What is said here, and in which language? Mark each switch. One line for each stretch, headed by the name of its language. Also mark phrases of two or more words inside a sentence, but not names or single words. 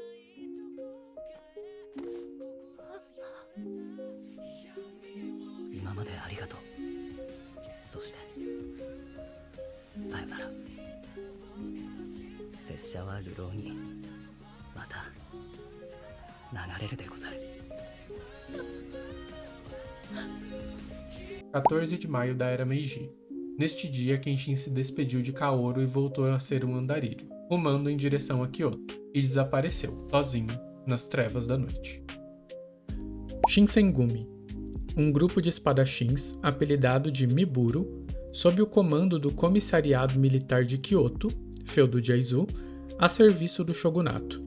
Japanese: 今までありがとう。そしてさよなら。拙者は流浪にまた流れるでござる。
Portuguese: 14 de maio da Era Meiji. Neste dia, Kenshin se despediu de Kaoru e voltou a ser um andarilho, rumando em direção a Kyoto, e desapareceu, sozinho, nas trevas da noite. Shinsengumi, um grupo de espadachins apelidado de Miburu, sob o comando do Comissariado Militar de Kyoto, feudo de Aizu, a serviço do shogunato.